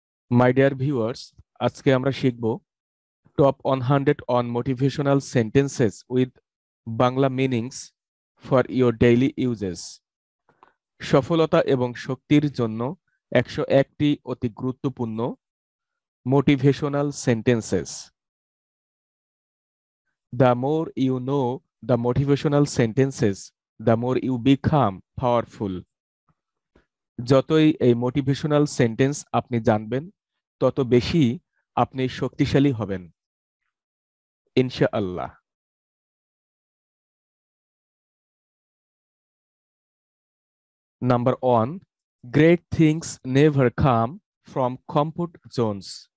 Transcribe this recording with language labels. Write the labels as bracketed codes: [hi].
[en] My dear viewers, [bn] আজকে আমরা শিখব [en] Top 100 on motivational sentences with Bangla meanings for your daily uses. [bn] সফলতা এবং শক্তির জন্য 101টি অতি গুরুত্বপূর্ণ motivational sentences. [en] The more you know the motivational sentences, the more you become powerful. [bn] যতই এই মোটিভেশনাল সেন্টেন্স আপনি জানবেন তত বেশি আপনি শক্তিশালী হবেন ইনশাআল্লাহ। [en] Number 1, great things never come from comfort zones.